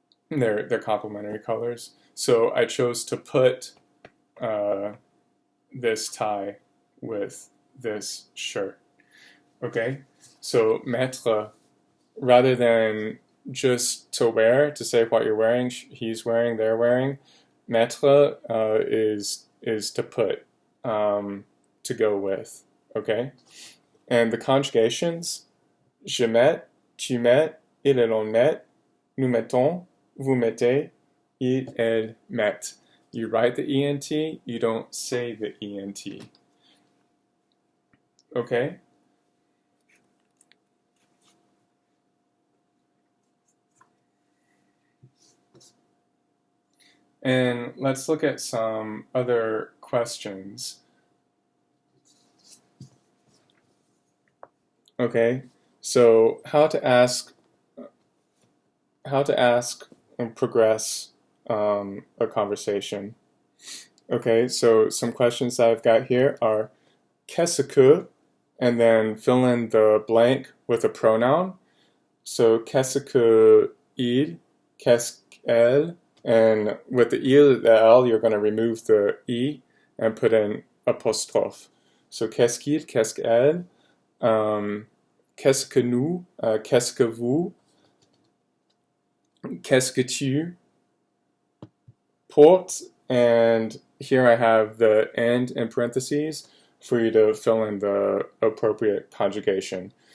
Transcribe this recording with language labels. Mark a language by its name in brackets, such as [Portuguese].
[English] They're complementary colors. So I chose to put this tie with this shirt. Okay, so mettre, rather than just to wear, to say what you're wearing, he's wearing, they're wearing, mettre is to put, to go with. Okay, and the conjugations: [French] je mets, tu mets, ils et l'on met, nous mettons, vous mettez, ils, elles mettent. [English] You write the ENT, you don't say the ENT. Okay? And let's look at some other questions. Okay, so how to ask and progress a conversation. Okay, so some questions that I've got here are qu'est-ce que, and then fill in the blank with a pronoun. So [French] qu'est-ce que il, qu'est-ce qu'elle, [English] And with the il, the l, you're going to remove the e and put in apostrophe. [French] So qu'est-ce qu'il, qu'est-ce qu'elle, qu'est-ce que nous, qu'est-ce que vous, qu'est-ce que tu, portes, [English] and here I have the and in parentheses for you to fill in the appropriate conjugation.